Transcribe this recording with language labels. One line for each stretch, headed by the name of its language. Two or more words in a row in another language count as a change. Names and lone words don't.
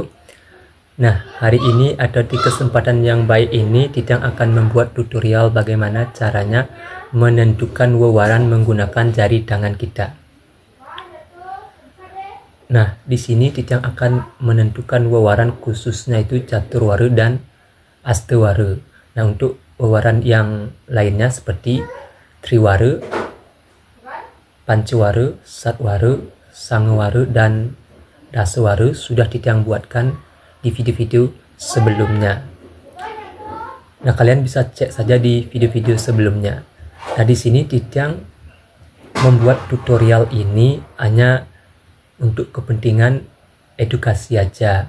Indonesian: Nah, hari ini ada di kesempatan yang baik ini, Titiang akan membuat tutorial bagaimana caranya menentukan wewaran menggunakan jari tangan kita. Nah, di sini Titiang akan menentukan wewaran khususnya itu caturwara dan astewara. Nah, untuk wewaran yang lainnya seperti triwara, pancawara, satwara, sangawara, dan dasawara sudah Titiang buatkan di video-video sebelumnya. Nah, kalian bisa cek saja di video-video sebelumnya. Nah, di sini Titiang membuat tutorial ini hanya untuk kepentingan edukasi aja.